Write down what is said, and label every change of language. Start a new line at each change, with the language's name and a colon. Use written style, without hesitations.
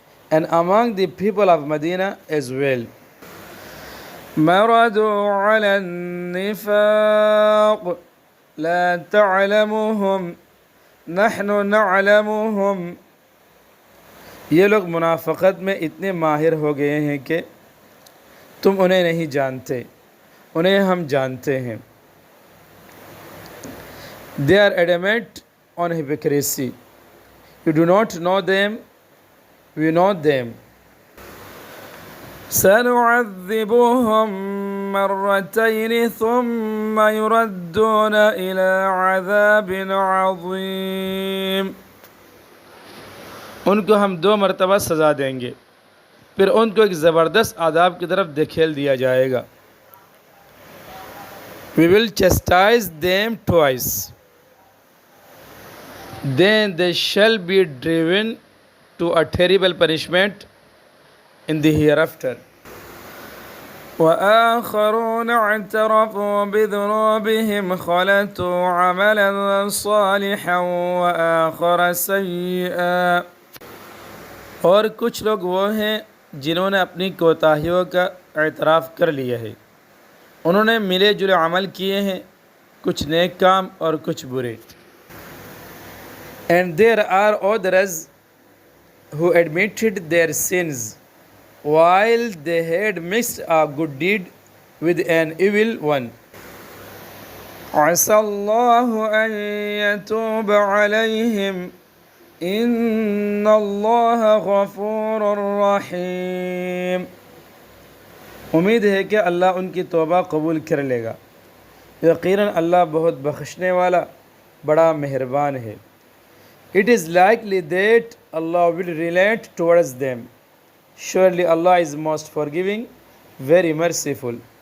English: And among the people of Medina as well.
Arabic: مَرَدُوا عَلَى النِّفَاقِ لَا تَعْلَمُهُمْ نَحْنُ نَعْلَمُهُمْ،
Urdu: یہ لوگ منافقت میں اتنے ماہر ہو گئے ہیں کہ تم انہیں نہیں جانتے، انہیں ہم جانتے ہیں.
English: They are adamant on hypocrisy. You do not know them, we know them.
Arabic: سَنُعَذِّبُهُمْ مَرَّتَيْنِ ثُمَّ يُرَدُّونَ إِلَى عَذَابٍ عَظِيمٍ،
Urdu: ان کو ہم 2 مرتبہ سزا دیں گے، پھر ان کو ایک زبردست عذاب کی طرف دھکیل دیا جائے گا.
English: We will chastise them twice, then they shall be driven to a terrible punishment in the hereafter.
Arabic: وَآخَرُونَ اعْتَرَفُوا بِذُنُوبِهِمْ خَلَطُوا عَمَلًا صَالِحًا وَآخَرَ سَيِّئًا،
Urdu: اور کچھ لوگ وہ ہیں جنہوں نے اپنی کوتاہیوں کا اعتراف کر لیا ہے، انہوں نے ملے جلے عمل کیے ہیں، کچھ نیک کام اور کچھ برے.
English: And there are others who admitted their sins while they had mixed a good deed with an evil one.
Arabic: عَسَى اللَّهُ أَن يَتُوبَ عَلَيْهِمْ إِنَّ اللَّهَ غَفُورٌ رَحِيمٌ،
Urdu: امید ہے کہ اللہ ان کی توبہ قبول کر لے گا، یقیناً اللہ بہت بخشنے والا بڑا مہربان ہے.
English: It is likely that Allah will relent towards them. Surely Allah is most forgiving, very merciful.